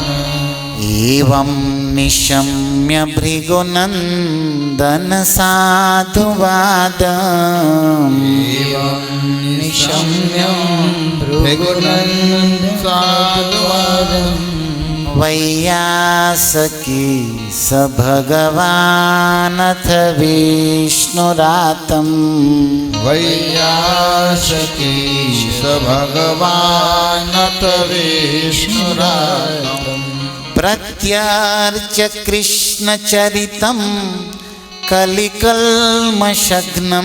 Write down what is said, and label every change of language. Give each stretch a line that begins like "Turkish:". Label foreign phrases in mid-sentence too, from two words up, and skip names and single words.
Sanskrit: एवं निशम्य भृगुनंदन साधुवाद. एवं निशम्य भृगुनंदन साधुवाद. वैयासकी स भगवानथ विष्णुरातम वैयासकी स भगवानत विष्णुरातम प्रत्यर्च्य कृष्ण चरितम कलिकल्मशग्नम